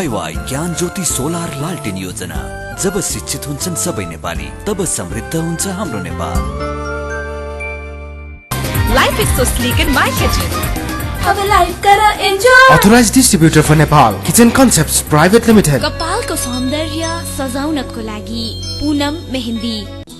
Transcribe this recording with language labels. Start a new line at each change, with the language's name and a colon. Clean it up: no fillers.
Nepali: YY ज्ञान ज्योति solar लालटेन योजना। जब शिक्षित हुन्छन् सबै नेपाली, तब समृद्ध हुन्छ हाम्रो Nepal.
English: Life is so sleek in my kitchen.
Nepali: अब लाइफ करा enjoy.
English: Authorized distributor for Nepal, Kitchen Concepts Private Limited।
Nepali: कपालको सौन्दर्य सजाउनको लागि पूनम मेहन्दी।